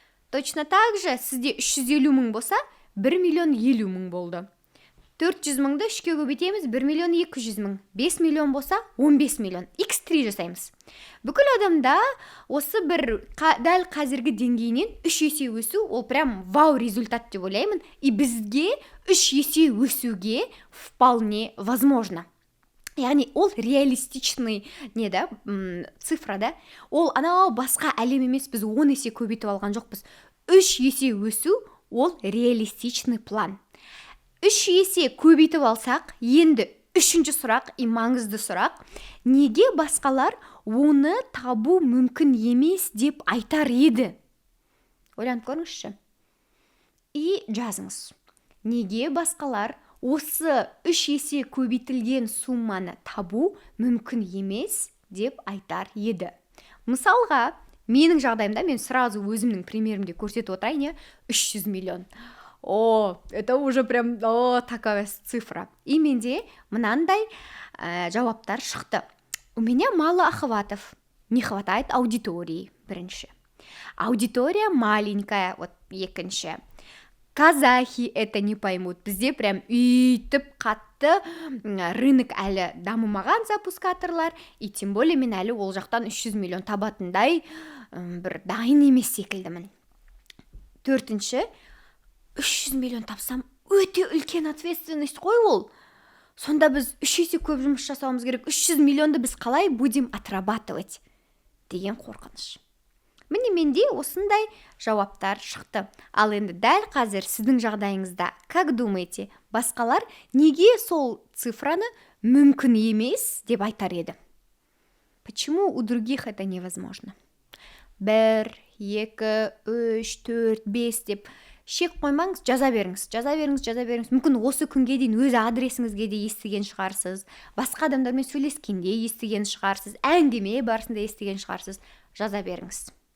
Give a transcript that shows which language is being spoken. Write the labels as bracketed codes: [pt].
[ru] Точно так же, [kk] сізде 350 мың болса, 1 миллион 50 мың болды. 400 мыңды 3-ке көбейтеміз, 1 миллион 200 мың. 5 миллион болса, 15 миллион. X3 жасаймыз. Бүкіл адамда осы бір дәл қазіргі деңгейінен 3 есе өсу, ол прям вау результат деп ойлаймын. И бізге 3 есе өсуге [ru] вполне возможно. [kk] Яғни ол реалистичный цифра да. Ол анау басқа әлем емес, біз 10 есе көбейтіп алған жоқпыз. 3 есе өсу ол реалистичный план. 3 есе көбейтіп алсақ, енді үшінші сұрақ, маңызды сұрақ, неге басқалар оны табу мүмкін емес деп айтар еді? Ойланып көріңізші. И жазыңыз. Неге басқалар осы 3 есе көбейтілген сумманы табу мүмкін емес деп айтар еді? Мысалға, менің жағдайымда мен сразу өзімнің примерімде көрсетіп отырайын, 300 миллион. [ru] Это уже прям такая цифра. [kk] И менде мынандай жауаптар шықты. [ru] У меня мало охватов, не хватает аудитории, [kk] бірінші. [ru] Аудитория маленькая, [kk] екінші. [ru] Казахи это не поймут. [kk] Бізде прям үйтіп қатты рынок әлі дамымаған запускаторлар, [ru] и тем более [kk] мен әлі ол жақтан 300 миллион табатындай бір дайын емес секілдімін. Төртінші, 300 миллион тапсам, өте үлкен ответственность қой ол. Сонда біз 3 есе көп жұмыс жасауымыз керек. 300 миллионды біз қалай [ru] будем отрабатывать [kk] деген қорқыныш. Міне менде осындай жауаптар шықты. Ал енді дәл қазір сіздің жағдайыңызда, [ru] как думаете, [kk] басқалар неге сол цифраны мүмкін емес деп айтар еді? [ru] Почему у других это невозможно? [kk] 1, 2, 3, 4, 5 деп шек қоймаңыз, жаза беріңіз. Мүмкін осы күнге дейін өз адресіңізге де естіген шығарсыз, басқа адамдармен сөйлескенде естіген шығарсыз, әңгіме барысында естіген шығарсыз. Жаза беріңіз.